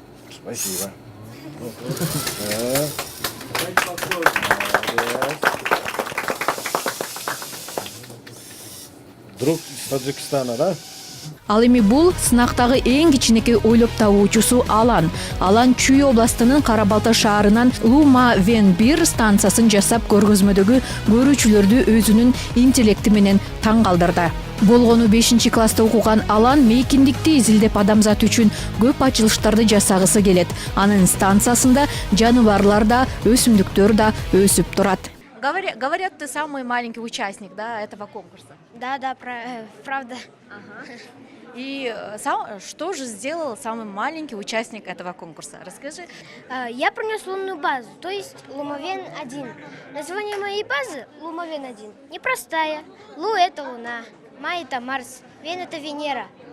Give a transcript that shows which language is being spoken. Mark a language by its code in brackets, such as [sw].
[ru] Спасибо. Друг из Таджикистана, да? [ky] Ал эми бул сынактагы эң кичинекей ойлоп табуучусу Алан. Алан Чүй областынын Карабалта шаарынан Лума Вен 1 станциясын жасап көргөзмөдөгү көрүүчүлөрдү өзүнүн интеллекти менен таң калтырды. Болгону 5-класста окуган Алан мейкиндикти изилдеп адамзат үчүн көп ачылыштарды жасагысы келет. Анын станциясында жаныбарлар да, өсүмдүктөр да өсүп турат. [ru] Говорят, ты самый маленький участник, да, этого конкурса. Да, правда. И что же сделал самый маленький участник этого конкурса? Расскажи. Я принес лунную базу, то есть Лумавен-1. Название моей базы Лумавен-1 непростая. Лу – это Луна, Ма – это Марс, Вен – это Венера.